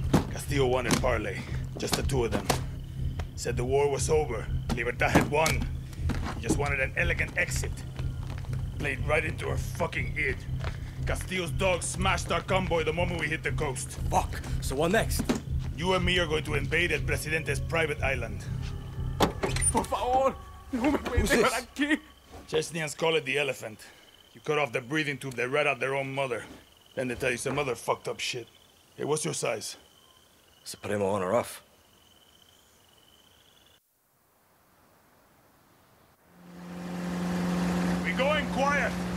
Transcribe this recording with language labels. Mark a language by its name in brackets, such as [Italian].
[English] Castillo wanted parley. Just the two of them. Said the war was over. Libertad had won. He just wanted an elegant exit. Played right into her fucking id. Castillo's dogs smashed our convoy the moment we hit the coast. Fuck. So what next? You and me are going to invade El Presidente's private island. [Spanish] Por favor, no me puedes dejar aquí. [English] Chechnyans call it the elephant. You cut off the breathing tube, they rat out their own mother. Then they tell you some other fucked up shit. Hey, what's your size? Supremo on or off? We're going quiet.